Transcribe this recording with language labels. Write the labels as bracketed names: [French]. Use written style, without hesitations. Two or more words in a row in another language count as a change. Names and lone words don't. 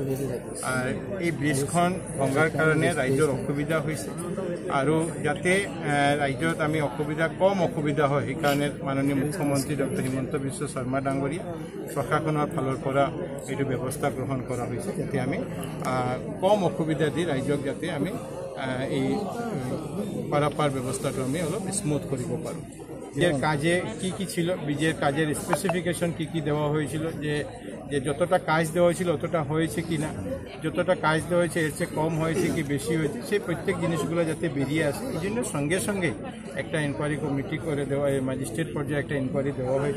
[Assamese] এই ব্ৰিজখন ভঙাৰ কাৰণে ৰাইজৰ অসুবিধা হৈছে আৰু যাতে ৰাইজত আমি কম অসুবিধা হয় সেইকাৰণে মাননীয় মুখ্যমন্ত্ৰী ডক্টৰ হিমন্ত বিশ্ব শৰ্মা ডাঙৰীয়া প্ৰশাসনৰ ফালৰ পৰা এইটো ব্যৱস্থা গ্ৰহণ কৰা হৈছে যাতে আমি কম অসুবিধা দি ৰাইজক যাতে আমি এই পারাপার ব্যবস্থাটা আমি অলপ স্মুথ কৰিব পাৰোঁ। [Bangla] ব্রিজের কাজে কি ছিল, ব্রিজের কাজের স্পেসিফিকেশন কি দেওয়া হয়েছিল, যে যতটা কাজ দেওয়া হয়েছিল অতটা হয়েছে কি না, যতটা কাজ দেওয়া হয়েছে এর চেয়ে কম হয়েছে কি বেশি হয়েছে, সেই প্রত্যেক জিনিসগুলো যাতে বেরিয়ে আসে এই জন্য সঙ্গে সঙ্গে একটা [English] inquiry committee [Bangla] করে দেওয়া, ম্যাজিস্ট্রেট পর্যায়ে একটা ইনকোয়ারি দেওয়া হয়েছে।